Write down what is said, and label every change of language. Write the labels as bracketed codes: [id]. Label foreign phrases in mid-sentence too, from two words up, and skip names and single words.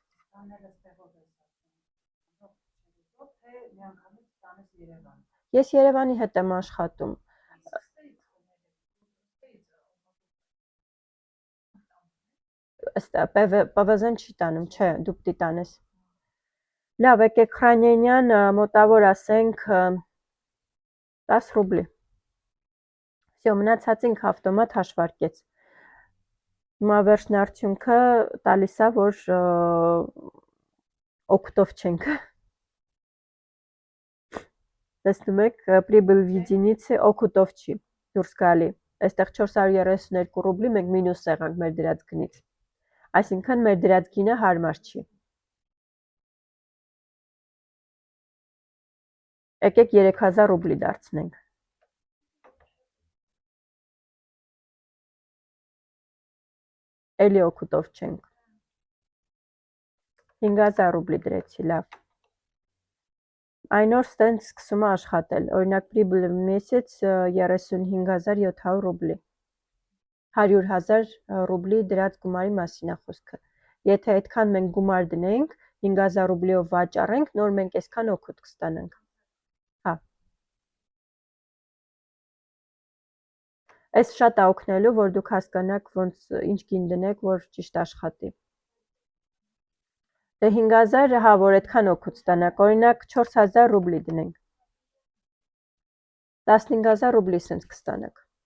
[hy] Ես Երևանի հետ եմ աշխատում։ PVZ-ն չի տանում, չէ, դուք պիտի տանես։ Լավ, եկեք Խրանենյան, մոտավոր ասենք 10 ռուբլի։ Всё, մնացածինք ավտոմատ հաշվարկեց։ Հիմա վերջն արդյունքը տալիս է, որ օգտով չենք։ Տեսնում եք, [ru] прибыль в единице [hy] օգուտով չի, դուրս գալի։ Այստեղ 432 ռուբլի մենք մինուս եղանք մեր դրած գնից։ Այսինքն մեր դրած գինը հարմար չի։ Եկեք 3000 ռուբլի դարձնենք։ Էլի օգուտով չենք։ 5000 ռուբլի դրեցի, լավ։ Այն օր ստենց սկսում է աշխատել, օրինակ [ru] прибыль в месяц [hy] 35700 ռուբլի։ 100,000 ռուբլի դրած գումարի մասին է խոսքը։ Եթե այդքան մենք գումար դնենք, 5000 ռուբլիով վաճառենք, նոր մենք այսքան օգուտ կստանանք։ Հա։ Այս շատ է օգնելու, որ դուք հասկանաք ոնց ինչ գին դնեք, որ ճիշտ աշխատի։ Դե 5000, հա, որ այդքան օգուտ ստանաք, օրինակ 4000 ռուբլի դնենք։ 15000 ռուբլի սենց կստանաք։